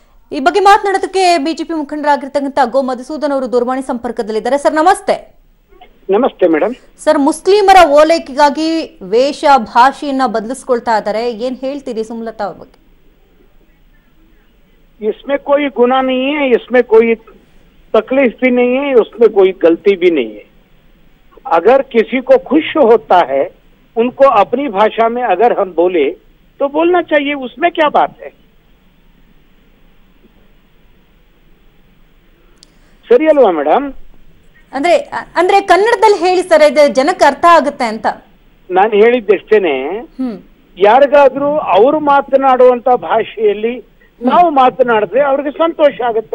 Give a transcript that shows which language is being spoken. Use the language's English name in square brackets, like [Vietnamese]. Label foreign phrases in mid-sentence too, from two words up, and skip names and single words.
[Kannada] ಈ ಬಗ್ಗೆ ಮಾತನಾಡೋದಕ್ಕೆ ಬಿಜೆಪಿ ಮುಖಂಡರಾಗಿರ್ತಕ್ಕಂಥ ಗೋ ಮಧುಸೂದನ್ ಅವರು ದೂರವಾಣಿ ಸಂಪರ್ಕದಲ್ಲಿದ್ದಾರೆ. ಸರ್ ನಮಸ್ತೆ. ನಮಸ್ತೆ ಮೇಡಮ್. ಸರ್, ಮುಸ್ಲಿಮರ ಓಲೈಕೆಗಾಗಿ ವೇಷ ಭಾಷೆಯನ್ನ ಬದಲಿಸ್ಕೊಳ್ತಾ ಇದ್ದಾರೆ, ಏನ್ ಹೇಳ್ತೀರಿ ಸುಮಲತಾ ಅವ್ರ ಬಗ್ಗೆ? [Hindi] इसमें कोई गुनाह नहीं है, इसमें कोई तकलीफ भी नहीं है, उसमें कोई गलती भी नहीं है। अगर किसी को खुश होता है उनको अपनी भाषा में अगर हम बोले तो बोलना चाहिए, उसमें क्या बात है? [Kannada] ಸರಿ ಅಲ್ವಾ ಮೇಡಮ್? ಅಂದ್ರೆ ಕನ್ನಡದಲ್ಲಿ ಹೇಳಿ ಸರ್, ಇದು ಜನಕ್ಕೆ ಅರ್ಥ ಆಗುತ್ತೆ ಅಂತ. ನಾನು ಹೇಳಿದ್ದೆಷ್ಟೇನೆ, ಯಾರಿಗಾದ್ರೂ ಅವರು ಮಾತನಾಡುವಂತ ಭಾಷೆಯಲ್ಲಿ ನಾವು ಮಾತನಾಡಿದ್ರೆ ಅವ್ರಿಗೆ ಸಂತೋಷ ಆಗುತ್ತೆ.